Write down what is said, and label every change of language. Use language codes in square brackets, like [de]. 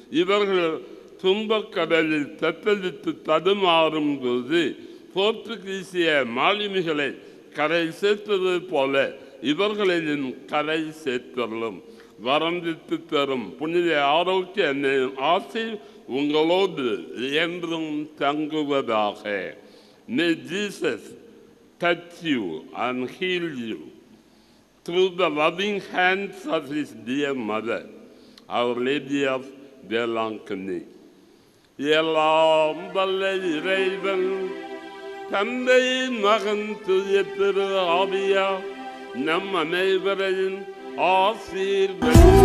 [ta] இவர்கள் துன்பக்கடலில் தத்தளித்து தடுமாறும் போது போர்த்துகீசிய மாலுமிகளை கரை சேர்த்தது போல இவர்களையும் கரை சேர்த்தலும். வரந்தித்து தரும் புனித ஆரோக்கிய ஆசை உங்களோடு என்றும் தங்குவதாக. [en] May Jesus touch you and heal you through the loving hands of his dear mother, Our Lady of Delanconi. [ta] எல்லாம் வல்ல இறைவன் தந்தை மகன் தூய திரு ஆவியா நம் அனைவரையும் ஆசீர்வதிப்பாராக.